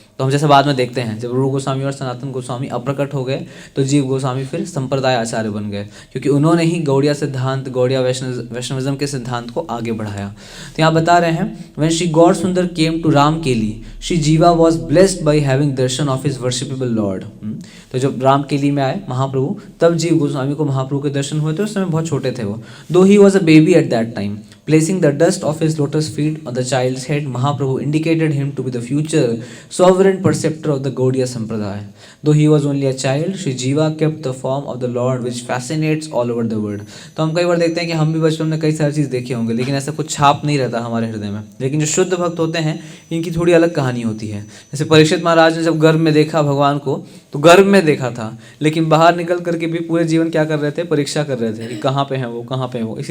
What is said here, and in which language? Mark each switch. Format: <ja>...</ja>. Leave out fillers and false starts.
<hi>तो हम जैसे बाद में देखते हैं जब रूप गोस्वामी और सनातन गोस्वामी अप्रकट हो गए तो जीव गोस्वामी फिर संप्रदाय आचार्य बन गए, क्योंकि उन्होंने ही गौड़िया सिद्धांत, गौड़िया वैष्णविज्म के सिद्धांत को आगे बढ़ाया। तो यहाँ बता रहे हैं,</hi> <en>When Shri Gaur Sundar came to Ramkeli, Shri Jiva was blessed by having darshan of his worshipable Lord.</en> <hi>तो जब राम केली में आए महाप्रभु, तब जीव गोस्वामी को महाप्रभु के दर्शन हुए थे। उस समय बहुत छोटे थे वो, दो he</hi> <en>Was a baby at that time. Placing the dust of his lotus feet on the child's head, Mahaprabhu indicated him to be the future sovereign preceptor of the Gaudiya Sampradaya. Though he was only a child, Sri Jiva kept the form of the Lord which fascinates all over the world.</en> <hi>तो हम कई बार देखते हैं कि हम भी बचपन में कई सारी चीज़ देखे होंगे, लेकिन ऐसा कुछ छाप नहीं रहता हमारे हृदय में. लेकिन जो शुद्ध भक्त होते हैं, इनकी थोड़ी अलग कहानी होती है. जैसे परीक्षित महाराज ने जब गर्भ में देखा भगवान को, तो गर्भ में देखा था, लेकिन बाहर निकल करके भी पूरे जीवन क्या कर रहे थे, परीक्षा कर रहे थे कि कहाँ पे हैं वो, कहाँ पे हैं वो.</hi>